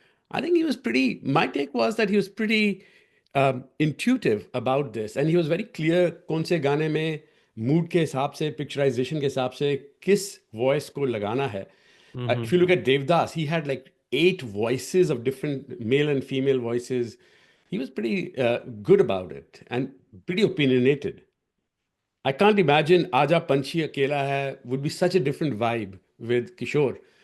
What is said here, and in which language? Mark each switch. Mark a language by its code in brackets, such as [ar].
[en] I think he was pretty, my take was that he was pretty intuitive about this. And he was very clear [hi] कौन से गाने में mood के हिसाब से, picturization के हिसाब से किस voice को लगाना है. [en] If you look at Devdas, he had like 8 voices of different male and female voices. He was pretty good about it and pretty opinionated. I can't imagine Aja Panchi Akela Hai would be such a different vibe with Kishore.